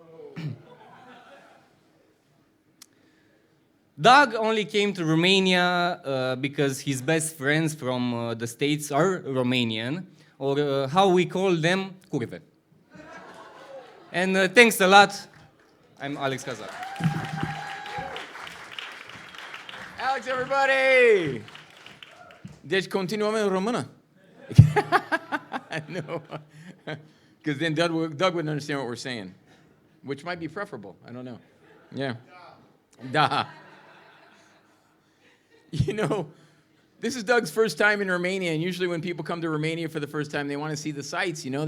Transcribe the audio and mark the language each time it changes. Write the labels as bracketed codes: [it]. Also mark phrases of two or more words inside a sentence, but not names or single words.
[en] Doug only came to Romania because his best friends from the States are Romanian, or how we call them, curve. And thanks a lot. I'm Alex Kazak. Alex, everybody! [ro] Deci continuăm în română. [en] No. Because then Doug wouldn't understand what we're saying, which might be preferable. I don't know. Yeah. Da. You know, this is Doug's first time in Romania, and usually when people come to Romania for the first time, they want to see the sights, you know?